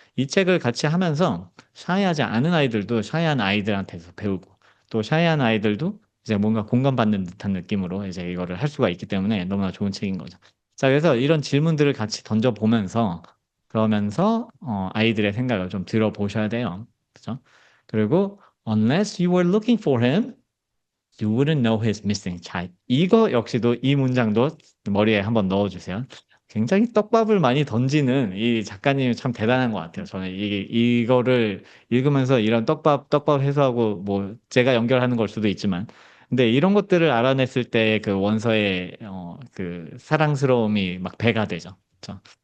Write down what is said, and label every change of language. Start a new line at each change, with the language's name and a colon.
Korean: 이 책을 같이 하면서 샤이하지 않은 아이들도 샤이한 아이들한테서 배우고 또 샤이한 아이들도 이제 뭔가 공감받는 듯한 느낌으로 이제 이거를 할 수가 있기 때문에 너무나 좋은 책인 거죠. 자, 그래서 이런 질문들을 같이 던져보면서 그러면서 아이들의 생각을 좀 들어보셔야 돼요. 그죠?
English: 그리고 unless you were looking for him, you wouldn't know he's missing.
Korean: 자, 이거 역시도 이 문장도 머리에 한번 넣어주세요. 굉장히 떡밥을 많이 던지는 이 작가님이 참 대단한 것 같아요. 저는 이거를 읽으면서 이런 떡밥 해소하고 뭐 제가 연결하는 걸 수도 있지만, 근데 이런 것들을 알아냈을 때 그 원서의 그 사랑스러움이 막 배가 되죠. 그렇죠?